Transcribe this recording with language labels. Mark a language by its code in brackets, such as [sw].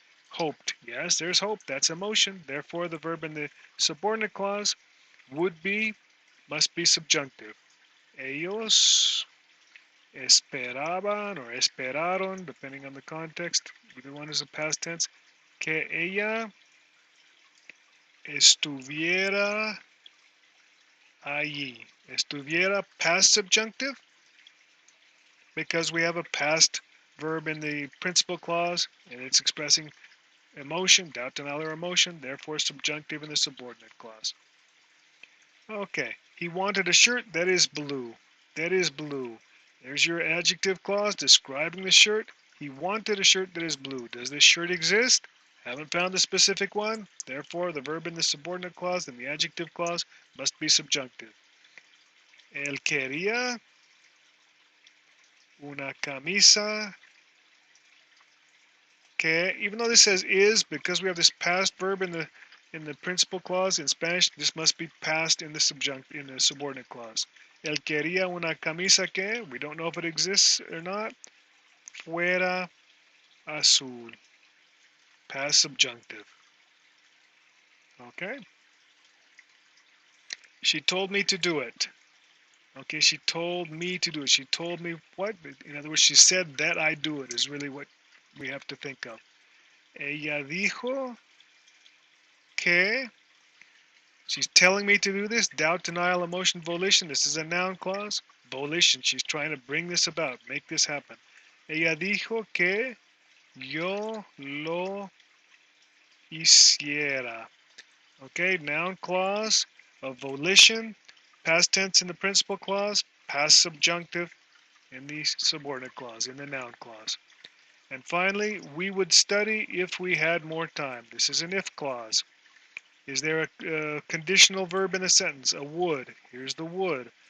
[en] Hoped. Yes, there's hope. That's emotion. Therefore, the verb in the subordinate clause Would be must be subjunctive. [es] Ellos esperaban or esperaron, [en] depending on the context. Either one is a past tense. [es] Que ella estuviera allí. [en] Estuviera past subjunctive because we have a past verb in the principal clause and it's expressing emotion, doubt, denial, or emotion, therefore subjunctive in the subordinate clause. Okay, he wanted a shirt that is blue. That is blue. There's your adjective clause describing the shirt. He wanted a shirt that is blue. Does this shirt exist? Haven't found the specific one. Therefore, the verb in the subordinate clause and the adjective clause must be subjunctive. [es] Él quería una camisa que, [en] even though this says is, because we have this past verb in the principal clause in Spanish, this must be past in the subordinate clause. [es] Él quería una camisa que, [en] we don't know if it exists or not, [es] fuera azul. [en] Past subjunctive. Okay? She told me to do it. Okay, she told me to do it. She told me what? In other words, she said that I do it is really what we have to think of. [es] Ella dijo que, [en] she's telling me to do this. Doubt, denial, emotion, volition. This is a noun clause. Volition. She's trying to bring this about, make this happen. [es] Ella dijo que yo lo hiciera. [en] Okay, noun clause of volition, past tense in the principal clause, past subjunctive in the subordinate clause, in the noun clause. And finally, we would study if we had more time. This is an if clause. Is there a conditional verb in the sentence? A would. Here's the would.